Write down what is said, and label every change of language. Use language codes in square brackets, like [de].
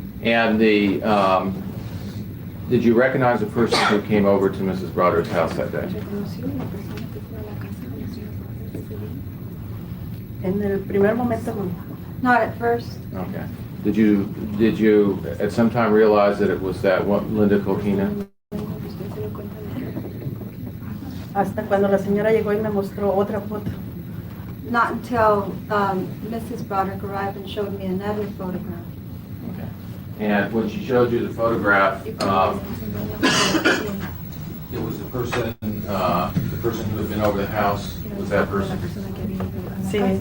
[en] And the did you recognize the person who came over to Mrs. Broderick's house that day? [es] En el primer momento no. [en] Not at first. Okay. Did you at some time realize that it was that Linda Kolkena? [es] Hasta cuando la señora llegó y me mostró otra foto. [en] Not until Mrs. Broderick arrived and showed me another photograph. Okay. And when she showed you the photograph, it was the person who had been over the house. Was that person? [es] Sí.